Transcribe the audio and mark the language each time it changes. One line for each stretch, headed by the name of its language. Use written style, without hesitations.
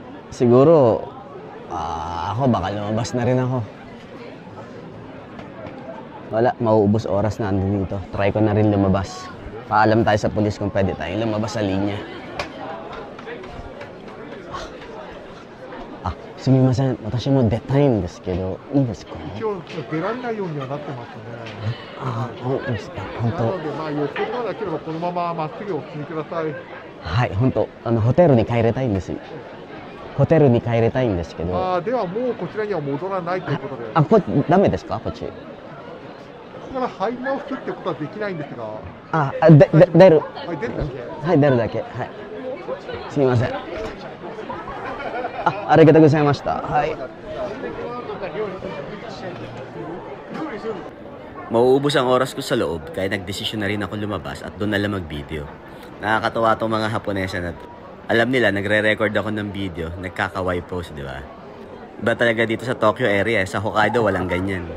Filipino: Siguro, ako baka lumabas na rin ako. Wala, mauubos oras na ando dito. Try ko na rin lumabas. Paalam tayo sa pulis kung pwede tayong lumabas sa linya.
Japanese: Sumimasen, watashi mo detaiんですけど、いいですか？一応出られないようにはなってますね。本当ですか？本当。なのでまあよっぽどなければこのまままっすぐお進みください。はい、本当。ホテルに帰りたいんです。ホテルに帰りたいんですけど。ではもうこちらには戻らないということで。ダメですか？こっち。ここから入り直すってことはできないんですが。出る。はい、出るだけ。はい、出るだけ。はい。すみません。ありがとうございました。はい。
Filipino: Mauubos ang oras ko sa loob kaya nagdesisyon na rin ako lumabas at doon na lang mag-video. Nakakatawa tong mga Haponesa na to. Alam nila, nagre-record ako ng video, nagkaka-Y pose, di ba? Iba talaga dito sa Tokyo area, sa Hokkaido walang ganyan.